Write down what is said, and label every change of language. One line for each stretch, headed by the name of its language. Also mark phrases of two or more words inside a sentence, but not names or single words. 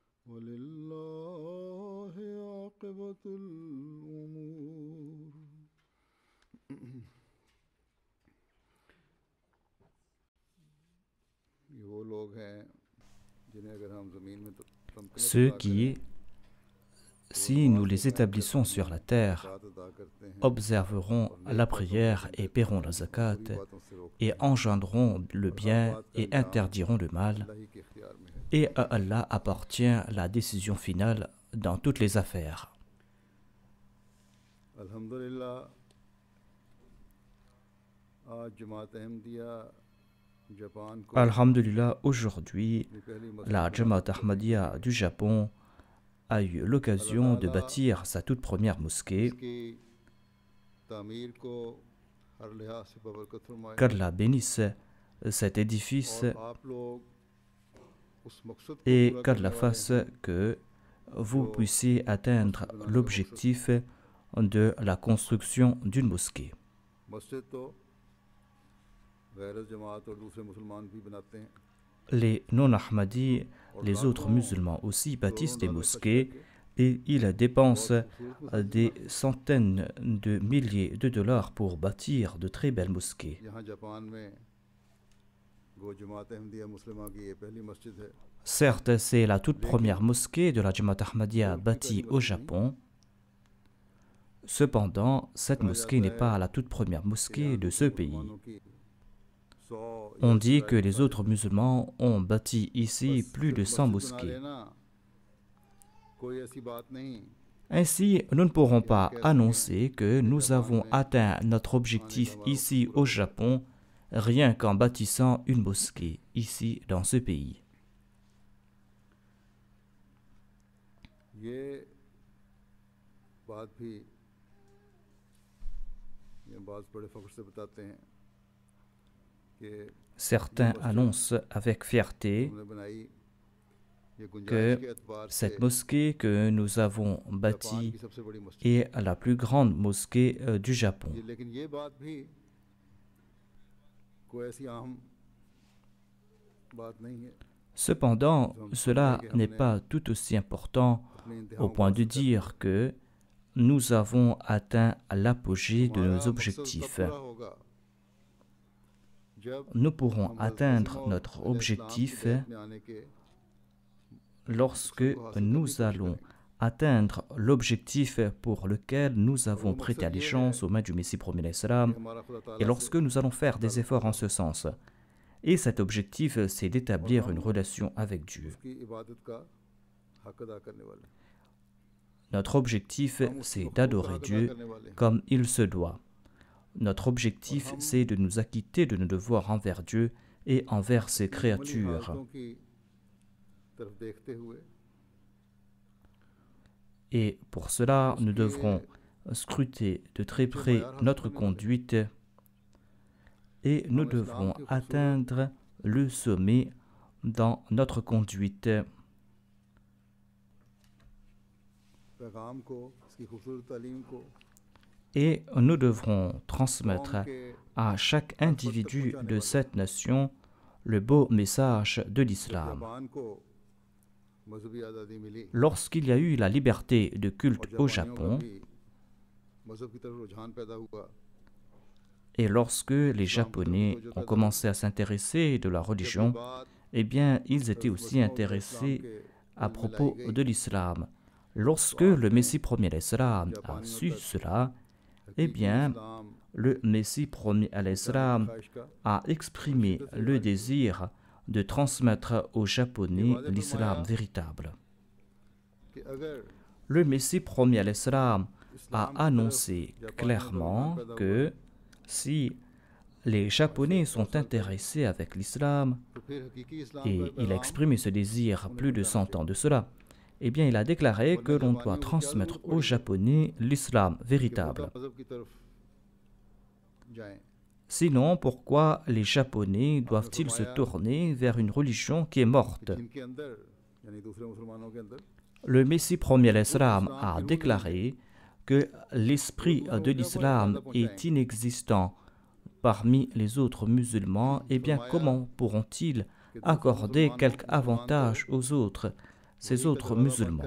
Arabic: وَلِلَّهِ عَاقِبَةُ الْأُمُورِ.
Urdu: یہ وہ لوگ ہیں جنہیں اگر ہم زمین میں
French: Ceux qui, si nous les établissons sur la terre, observeront la prière et paieront la zakat, et engendreront le bien et interdiront le mal, et à Allah appartient la décision finale dans toutes les affaires. Alhamdulillah,
Urdu: آج جماعت احمدیہ جاپان کو
French: Alhamdulillah, aujourd'hui, la Jamaat Ahmadiyya du Japon a eu l'occasion de bâtir sa toute première mosquée.
Urdu: اس کی تعمیر کو ہر لحاظ سے ببرکت فرمائے
French: Qu'Allah bénisse cet édifice
Urdu: اور آپ لوگ اس مقصد کو
French: et
Urdu: پورا
French: qu'Allah
Urdu: کرنے والے
French: fasse
Urdu: ہیں
French: que vous puissiez atteindre l'objectif de la construction d'une mosquée.
Urdu: مسجد تو غیر جماعت اور دوسرے مسلمان بھی بناتے ہیں
French: Les non-Ahmadis, les autres musulmans aussi bâtissent des mosquées et ils dépensent des centaines de milliers de dollars pour bâtir de très belles mosquées.
Urdu: یہاں جاپان میں گو جماعت احمدیہ مسلمہ کی یہ پہلی مسجد ہے
French: Certes, c'est la toute première mosquée de la Jamaat Ahmadiyya bâtie au Japon. Cependant, cette mosquée n'est pas la toute première mosquée de ce pays. On dit que les autres musulmans ont bâti ici plus de 100 mosquées.
Urdu: کوئی ایسی بات نہیں
French: Ainsi, nous ne pourrons pas annoncer que nous avons atteint notre objectif ici au Japon rien qu'en bâtissant une mosquée ici dans ce pays.
Urdu: یہ بات بھی یہ بعض بڑے فخر سے بتاتے ہیں کہ
French: Certains annoncent avec fierté
Urdu: ہم نے بنائی یہ گنجائش
French: que
Urdu: کے اعتبار سے
French: cette mosquée que nous avons
Urdu: جاپان
French: bâtie
Urdu: کی سب سے بڑی مسجد
French: est la plus grande mosquée du Japon.
Urdu: لیکن یہ بات بھی کوئی ایسی عام بات نہیں ہے
French: Cependant, cela n'est pas tout aussi important
Urdu: اپنے انتہا
French: au point de dire que nous avons atteint l'apogée de nos objectifs.
Urdu: پورا ہوگا جب
French: Nous pourrons atteindre notre objectif
Urdu: میں آنے کے
French: lorsque nous allons atteindre l'objectif pour lequel nous avons prêté allégeance aux mains du Messie premier l'Islam
Urdu: ہمارا خدا
French: et
Urdu: تعالیٰ
French: lorsque nous allons faire des efforts en ce sens. Et cet objectif, c'est d'établir une relation avec Dieu.
Urdu: کی عبادت کا حق ادا کرنے والے
French: Notre objectif, c'est d'adorer Dieu comme il se doit. Notre objectif, c'est de nous acquitter de nos devoirs envers Dieu et envers ses créatures.
Urdu: حالتوں کی طرف دیکھتے ہوئے
French: Et pour cela, nous devrons scruter de très près notre conduite et nous devrons atteindre le sommet dans notre conduite.
Urdu: پیغام کو اس کی خوبصورت تعلیم کو
French: Et nous devrons transmettre
Urdu: قوم کے
French: à chaque individu de cette nation le beau message de l'islam.
Urdu: زبان کو مذہبی آزادی ملی
French: Lorsqu'il y a eu la liberté de
Urdu: اور
French: culte au
Urdu: جاپانیوں کا
French: Japon,
Urdu: بھی مذہب کی طرف رجحان پیدا ہوا
French: et lorsque les Japonais ont commencé à s'intéresser de la religion, eh bien, ils étaient aussi intéressés à propos de l'islam. Lorsque le Messie premier l'Islam a su cela, eh bien, le Messie premier l'Islam a exprimé le désir de transmettre aux Japonais l'islam véritable.
Urdu: کہ اگر
French: Le Messie premier l'Islam a annoncé clairement que si les Japonais sont intéressés avec l'islam,
Urdu: تو پھر حقیقی اسلام
French: et
Urdu: کا
French: il a
Urdu: پیغام
French: exprimé ce désir plus de 100 ans de cela, eh bien il a déclaré que l'on doit transmettre aux Japonais l'islam
Urdu: کہ
French: véritable.
Urdu: مردہ مذہب کی طرف جائیں
French: Sinon, pourquoi les Japonais doivent-ils se tourner vers une religion qui est morte?
Urdu: جن کے اندر یعنی دوسرے مسلمانوں کے اندر
French: Le Messie premier l'Islam a déclaré que l'esprit de l'islam est inexistant parmi les autres musulmans. Eh bien, comment pourront-ils accorder quelque avantage aux autres ces autres musulmans.